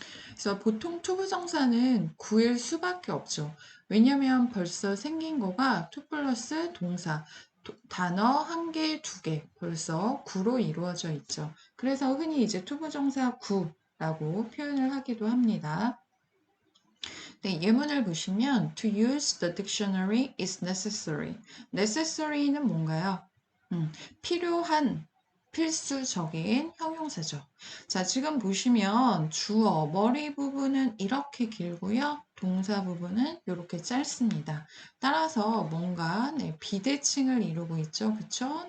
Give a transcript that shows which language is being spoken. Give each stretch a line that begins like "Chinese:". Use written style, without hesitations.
Korean: 그래서 보통 투부정사는 구일 수밖에 없죠. 왜냐면 벌써 생긴 거가 투 플러스 동사, 단어 한 개, 두 개 벌써 구로 이루어져 있죠. 그래서 흔히 이제 투부정사 구라고 표현을 하기도 합니다. 네, 예문을 보시면
English: to use the dictionary is necessary.
Korean: necessary는 뭔가요? 필요한, 필수적인 형용사죠. 자, 지금 보시면 주어, 머리 부분은 이렇게 길고요. 동사 부분은 이렇게 짧습니다. 따라서 뭔가 네, 비대칭을 이루고 있죠. 그쵸?